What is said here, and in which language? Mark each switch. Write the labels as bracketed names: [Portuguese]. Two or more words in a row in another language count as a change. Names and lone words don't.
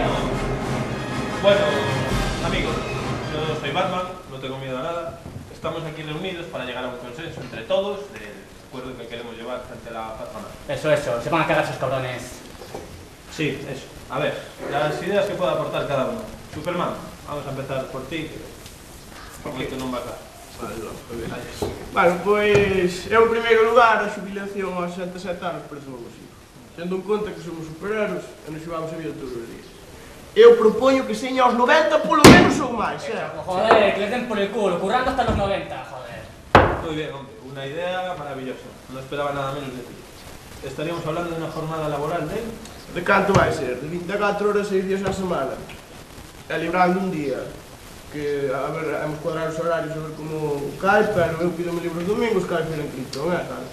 [Spanish] Bueno, amigos, yo soy Batman, no tengo miedo a nada. Estamos aquí reunidos para llegar a un consenso entre todos del acuerdo que queremos llevar frente a la patronal. Eso, se van a cagar esos cabrones. Sí, eso. A ver, las ideas que pueda aportar cada uno. Superman, vamos a empezar por ti, porque tú non vas a... [Galician] Bueno, pois, eu en primeiro lugar a xubilación aos 67 anos parece moi posible. Tendo en conta que somos superhéroes e nos xogamos a vida todos os días. Eu propoño que seña aos 90 polo menos ou máis, [Spanish] Joder, que les den por el culo, currando hasta los 90, joder. Muy bien, hombre, una idea maravillosa. No esperaba nada menos de ti. Estaríamos hablando de una jornada laboral de... [Galician] De canto vai ser? De 24 horas, 6 días a semana. E librando un día. Que, a ver, [Spanish] hemos cuadrado [Galician] os horarios a ver como cae, pero eu pido-me libros domingos, cae en Krypton, ¿sabes?